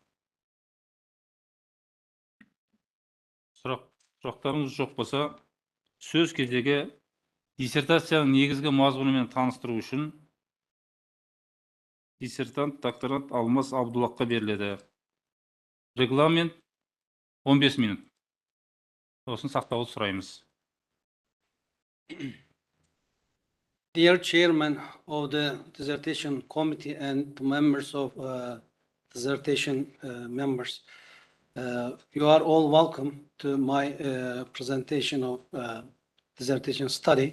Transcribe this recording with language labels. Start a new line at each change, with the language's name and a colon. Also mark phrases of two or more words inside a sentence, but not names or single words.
Kazakh: Сұрақтарыңыз жоқ болса, сөз кезегі диссертацияның негізгі мазмұнымен таныстыру үшін диссертант докторант Алмас Абдуллахқа беріледі. Регламент 15 минут. Осын сақтауды сұраймыз.
English: Dear Chairman of the Dissertation Committee and the members of Dissertation members, you are all welcome to my presentation of dissertation study.